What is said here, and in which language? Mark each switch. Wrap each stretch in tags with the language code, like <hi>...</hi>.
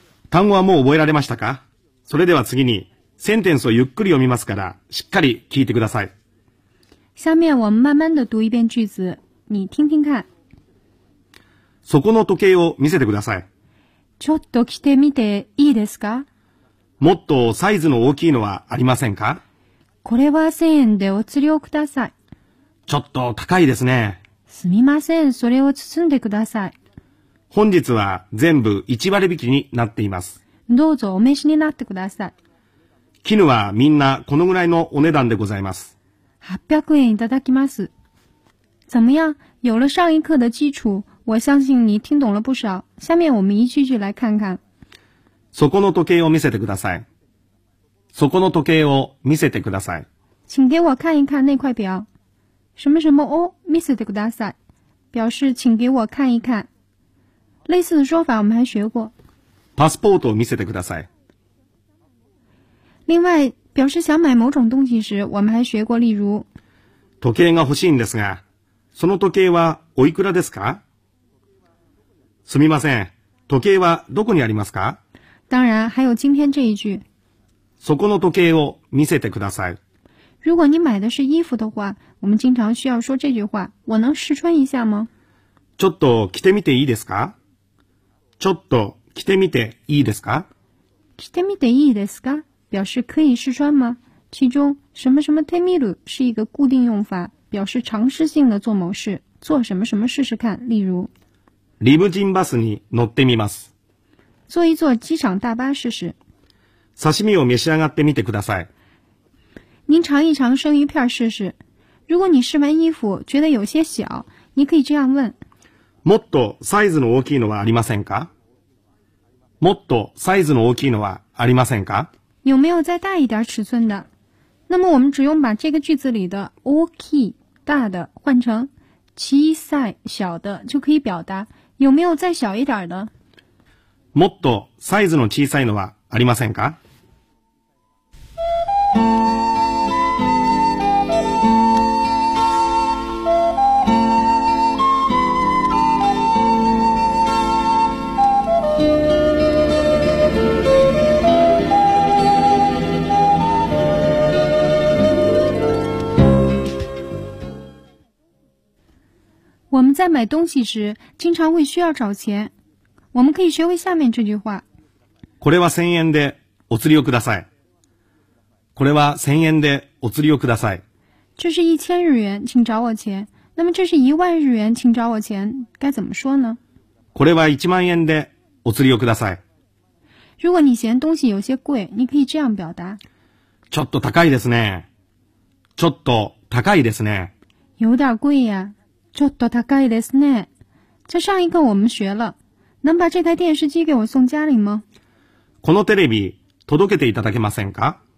<ja>単語はもう覚えられましたか？それでは次にセンテンスをゆっくり読みますから、しっかり聞いてください。</ja> <zh>下面我们慢慢的读一遍句子，你听听看。</zh> <ja>そこの時計を見せてください。ちょっと着てみていいですか？もっとサイズの大きいのはありませんか？これは1000円でお釣りをください。ちょっと高いですね。すみません、それを包んでください。本日は全部1割引きになっています。どうぞお召しになってください。絹はみんなこのぐらいのお値段でございます。 800円いただきます。</ja> <zh>怎么样？有了上一课的基础，我相信你听懂了不少。下面我们一句句来看看。</zh> <ja>そこの時計を見せてください。そこの時計を見せてください。</ja> <zh>请给我看一看那块表。什么什么</zh> <ja>を見せてください。</ja> <zh>表示请给我看一看。类似的说法我们还学过。</zh> <ja>パスポートを見せてください。</ja> <zh>另外、表示想买某种东西时、我们还学过例如。</zh> <ja>時計が欲しいんですが、その時計はおいくらですか？すみません、時計はどこにありますか？</ja> <zh>当然、还有今天这一句。</zh> <ja>そこの時計を見せてください。</ja> <zh>如果你买的是衣服的话，我们经常需要说这句话，我能试穿一下吗？</zh> <ja>ちょっと着てみていいですか？ちょっと着てみていいですか？着てみていいですか？</ja> <zh>表示可以试穿吗？其中什么什么てみる是一个固定用法，表示尝试性的做某事，做什么什么试试看。例如，</zh> <ja>リムジンバスに乗ってみます。</ja> <zh>坐一坐机场大巴试试。</zh> <ja>刺身を召し上がってみてください。</ja> <zh>您尝一尝生鱼片试试。如果你试完衣服觉得有些小，你可以这样问。</zh> <ja>もっとサイズの大きいのはありませんか？もっとサイズの大きいのはありませんか？</ja> <zh>有没有再大一点尺寸的？那么我们只用把这个句子里的大きい大的换成小さい小的，就可以表达有没有再小一点的。</zh> <ja>もっとサイズの小さいのはありませんか？</ja> <zh>我们在买东西时经常会需要找钱，我们可以学会下面这句话。</zh> <ja>これは1000円でお釣りをください。これは1000円でお釣りをください。</ja> <zh>这是1000日元，请找我钱。那么这是10000日元，请找我钱，该怎么说呢？</zh> <ja>これは10000円でお釣りをください。</ja> <zh>如果你嫌东西有些贵，你可以这样表达。</zh> <ja>ちょっと高いですね。ちょっと高いですね。</ja> <zh>有点贵呀。</zh> <ja>ちょっと高いですね。</ja> <zh>这上一课我们学了。能把这台电视机给我送家里吗？</zh> <ja>このテレビ届けていただけませんか？</ja>